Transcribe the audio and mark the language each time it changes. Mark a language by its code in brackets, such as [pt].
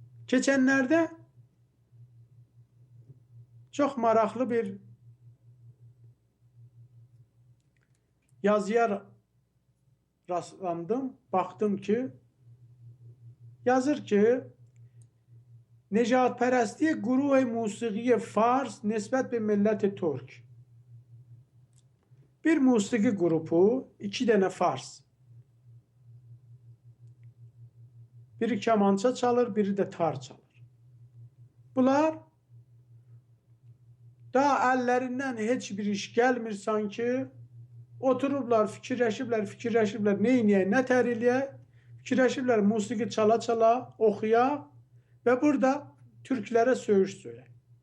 [az] Keçənlərdə çox maraqlı bir yazıya rastlandım. Baxdım ki, yazır ki, [fa] نژادپرستی گروه موسیقی فارس نسبت به ملت ترک. [az] Bir musiki grubu, 2 dənə fars. Biri kemança çalır, biri də tar çalır. Bunlar daha əllərindən heç bir iş gəlmir sanki. Oturublar, fikirləşiblər, nə eləyək, nə tər eləyək? Fikirləşiblər, musiqi çala-çala, oxuyaq və burada türklərə söyüş söylək.